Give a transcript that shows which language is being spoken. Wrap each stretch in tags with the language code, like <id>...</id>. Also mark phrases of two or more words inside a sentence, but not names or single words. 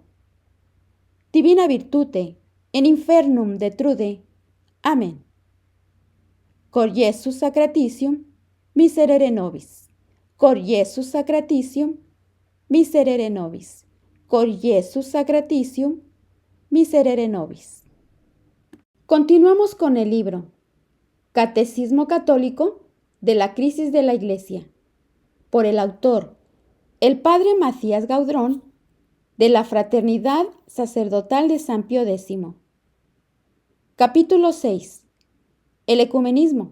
<la>Divina virtute in infernum detrude. Amén. Cor Iesus sacratitium, miserere nobis. Cor Iesus sacratitium, miserere nobis. Cor Iesus sacratitium, miserere nobis.</la> <es>Continuamos con el libro Catecismo Católico de la Crisis de la Iglesia, por el autor, el Padre Macías Gaudrón, de la Fraternidad Sacerdotal de San Pío X. Capítulo 6. El Ecumenismo.</es>